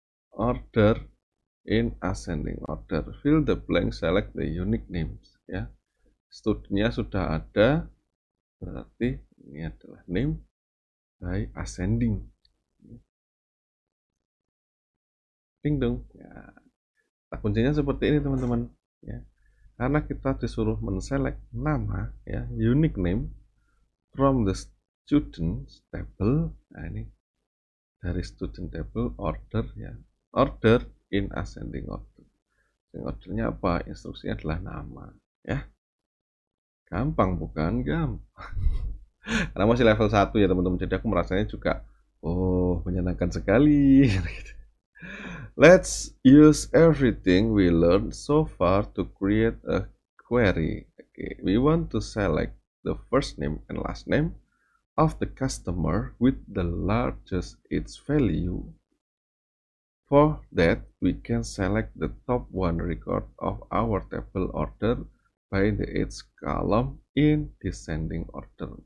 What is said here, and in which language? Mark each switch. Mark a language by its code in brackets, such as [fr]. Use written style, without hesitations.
[en] Order in ascending order. Fill the blank, select the unique names ya. [id] Studinya sudah ada, berarti ini adalah [en] name by ascending. [id] Ding dong ya. Nah, kuncinya seperti ini teman-teman ya. Karena kita disuruh menselect nama ya, [en] unique name from the student table. [id] Nah ini dari student table order ya, [en] order in ascending order. [id] Ordernya apa? Instruksinya adalah nama ya. Gampang bukan? Gampang. Karena masih level 1 ya teman-teman. Jadi aku merasanya juga menyenangkan sekali. [en] Let's use everything we learned so far to create a query. Okay, we want to select the first name and last name of the customer with the largest its value. For that, we can select the top one record of our table order by the age column in descending order.